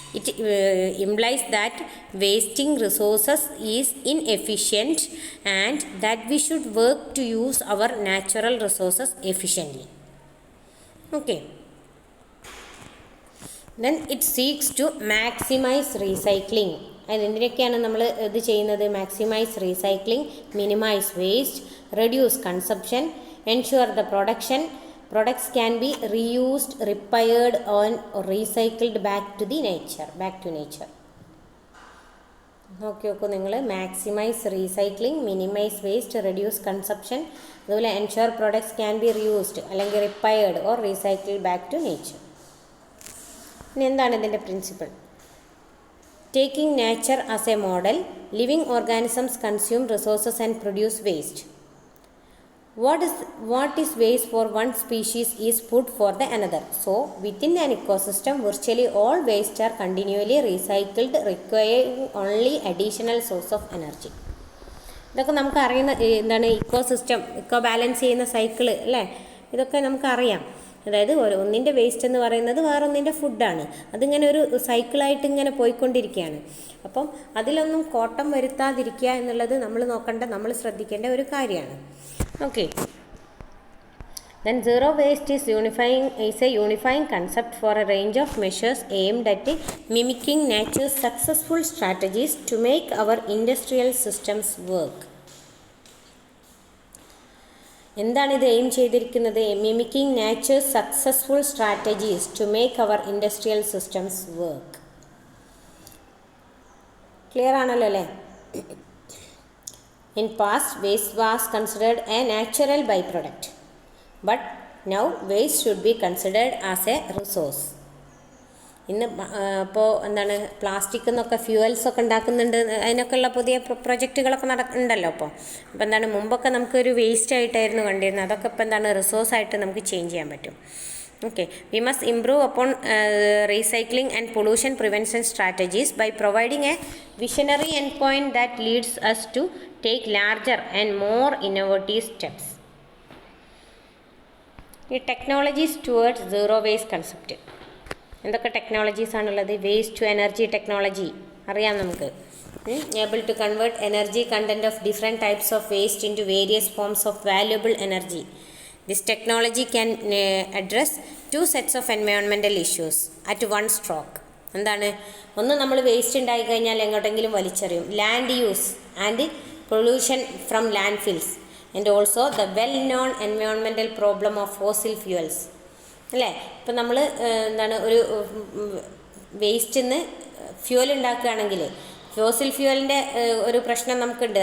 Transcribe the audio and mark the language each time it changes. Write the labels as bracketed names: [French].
[English] It implies that wasting resources is inefficient and that we should work to use our natural resources efficiently. Okay, then it seeks to maximise recycling. [Malayalam] എന്തിനൊക്കെയാണ് നമ്മൾ ഇത് ചെയ്യുന്നത്? [English] Maximise recycling, minimise waste, reduce consumption, ensure the products can be reused, repaired or recycled back to nature. [Malayalam] നോക്കി നിങ്ങൾ [English] maximise recycling, minimise waste, reduce consumption, അതുപോലെ ensure products can be reused [Malayalam] അല്ലെങ്കിൽ [English] Repaired or recycled back to nature. [Malayalam] ഇനി എന്താണ് ഇതിൻ്റെ principle? [English] Taking nature as a model, living organisms consume resources and produce waste. What is waste for one species is food for the another. So, within an ecosystem, virtually all waste are continually recycled, requiring only additional source of energy. [Malayalam] ഇതൊക്കെ നമുക്ക് അറിയുന്ന എന്താണ്, eco balance ചെയ്യുന്ന cycle, അല്ലേ? ഇതൊക്കെ നമുക്കറിയാം. അതായത് ഒന്നിൻ്റെ വേസ്റ്റ് എന്ന് പറയുന്നത് വേറൊന്നിൻ്റെ ഫുഡാണ്. അതിങ്ങനെ ഒരു സൈക്കിളായിട്ട് ഇങ്ങനെ പോയിക്കൊണ്ടിരിക്കുകയാണ്. അപ്പം അതിലൊന്നും കോട്ടം വരുത്താതിരിക്കുക എന്നുള്ളത് നമ്മൾ നമ്മൾ ശ്രദ്ധിക്കേണ്ട ഒരു കാര്യമാണ്. [English] Okay. Then zero waste is a unifying concept for a range of measures aimed at mimicking nature's successful strategies to make our industrial systems work. [Malayalam] എന്താണ് ഇത് എയിം ചെയ്തിരിക്കുന്നത്? [English] Mimicking nature's successful strategies to make our industrial systems work. [Malayalam] Clear ആണല്ലോ, അല്ലേ? [English] In past, waste was considered a natural byproduct, but now waste should be considered as a resource. [Malayalam] ഇന്ന് ഇപ്പോൾ എന്താണ് plastic എന്നൊക്കെ ഫ്യൂവൽസൊക്കെ ഉണ്ടാക്കുന്നുണ്ട്, അതിനൊക്കെയുള്ള പുതിയ പ്രൊജക്റ്റുകളൊക്കെ ഉണ്ടല്ലോ അപ്പോൾ എന്താണ് മുമ്പൊക്കെ നമുക്കൊരു വേസ്റ്റ് ആയിട്ടായിരുന്നു കണ്ടിരുന്നത്, അതൊക്കെ ഇപ്പോൾ എന്താണ് റിസോഴ്സായിട്ട് നമുക്ക് ചേഞ്ച് ചെയ്യാൻ പറ്റും. [English] Okay, we must improve upon recycling and pollution prevention strategies by providing a visionary endpoint that leads us to take larger and more innovative steps. The technologies towards zero waste concept. [Malayalam] എന്തൊക്കെ technologies ആണുള്ളത്? Waste to energy technology അറിയാം നമുക്ക്. [English] Able to convert energy content of different types of waste into various forms of valuable energy. This technology can address two sets of environmental issues at one stroke. [Malayalam] എന്താണ്? ഒന്ന്, നമ്മൾ waste ഉണ്ടായി കഴിഞ്ഞാൽ എങ്ങോട്ടെങ്കിലും വലിച്ചെറിയും. [English] Land use and pollution from landfills and also the well known environmental problem of fossil fuels. അല്ലേ? [Malayalam] ഇപ്പം നമ്മൾ എന്താണ് ഒരു വേസ്റ്റിൽ നിന്ന് ഫ്യൂവൽ ഉണ്ടാക്കുകയാണെങ്കിൽ ഫോസിൽ ഫ്യൂവലിൻ്റെ ഒരു പ്രശ്നം നമുക്കുണ്ട്.